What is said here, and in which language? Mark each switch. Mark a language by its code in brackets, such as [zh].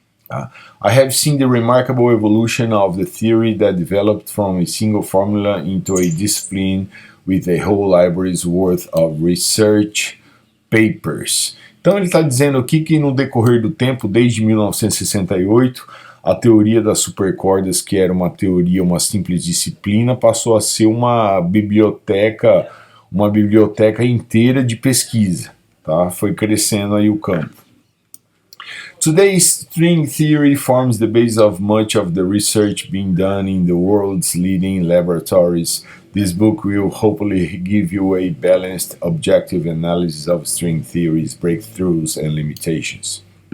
[en] I have seen the remarkable evolution of the theory that developed from a single formula into a discipline with a whole library's worth of research papers. [pt] Então ele está dizendo aqui que no decorrer do tempo, desde 1968, a teoria das supercordas, que era uma teoria, uma simples disciplina, passou a ser uma biblioteca inteira de pesquisa, tá? Foi crescendo aí o campo. [en] Today, string theory forms the base of much of the research being done in the world's leading laboratories. This book will hopefully give you a balanced, objective analysis of string theory's breakthroughs and limitations.